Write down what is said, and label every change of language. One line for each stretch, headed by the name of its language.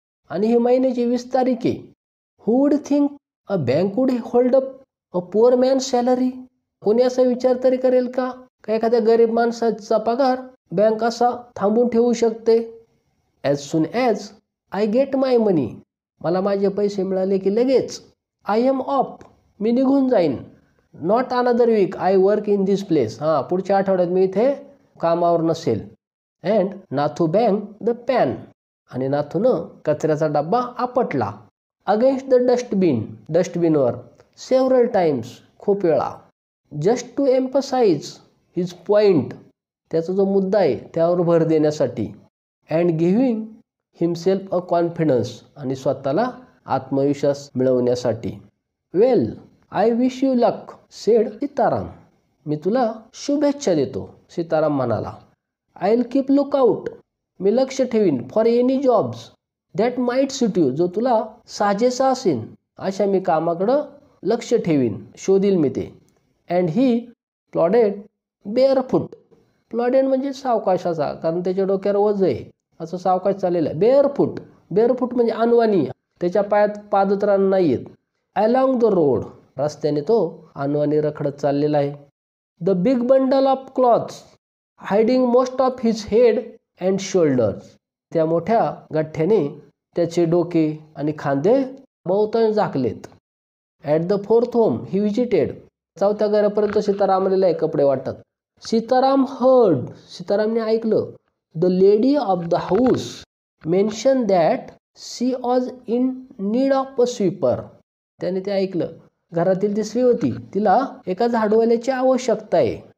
Marathi: आणि ही महिन्याची 20 तारीख आहे.
English: Who would think a bank would hold up a poor man salary.
Marathi: कोणी असा विचार तरी करेल का एखाद्या गरीब माणसाचा पगार बँक असा थांबून ठेवू शकते.
English: As soon as I get my money.
Marathi: मला माझे पैसे मिळाले की लगेच
English: I am off.
Marathi: मी निघून जाईन.
English: Not another week I work in this place.
Marathi: हां, पुढच्या आठवड्यात मी इथे कामावर नसेल.
English: And Nathu bang the pan.
Marathi: आणि नाथूनं कचऱ्याचा डब्बा आपटला.
English: Against the dustbin. डस्टबिनवर. Several times.
Marathi: खूप वेळा.
English: Just to emphasise his point.
Marathi: त्याचा जो मुद्दा आहे त्यावर भर देण्यासाठी.
English: And giving himself a confidence.
Marathi: आणि स्वतःला आत्मविश्वास मिळवण्यासाठी.
English: Well I wish you luck said Sitaram.
Marathi: मी तुला शुभेच्छा देतो, सीताराम म्हणाला.
English: I will keep look out.
Marathi: मी लक्ष ठेवीन
English: For any jobs that might suit you.
Marathi: जो तुला साजेसा असेल अशा मी कामाकडं लक्ष ठेवीन, शोधील मी ते.
English: And he plodded barefoot.
Marathi: प्लॉडेड म्हणजे सावकाशाचा, कारण त्याच्या डोक्यावर वज आहे, असं सावकाश चाललेलं आहे.
English: Barefoot.
Marathi: बेअर फूट म्हणजे अनवाणी, त्याच्या पायात पादत्राण नाही आहेत.
English: Along the road.
Marathi: रस्त्याने तो अनवाणी रखडत चाललेला आहे.
English: The big bundle of clothes hiding most of his head and shoulders.
Marathi: त्या मोठ्या गठ्ठ्याने त्याचे डोके आणि खांदे बहुतांश झाकलेत.
English: At the fourth home he visited.
Marathi: चौथ्या घरापर्यंत सीताराम आलेला आहे कपडे वाटत.
English: Sitaram heard.
Marathi: सीतारामने ऐकलं.
English: The lady of the house mention that she was in need of a sweeper.
Marathi: त्याने ते ऐकलं. घरातील ती स्त्री होती, तिला एका झाडूवाल्याची आवश्यकता आहे.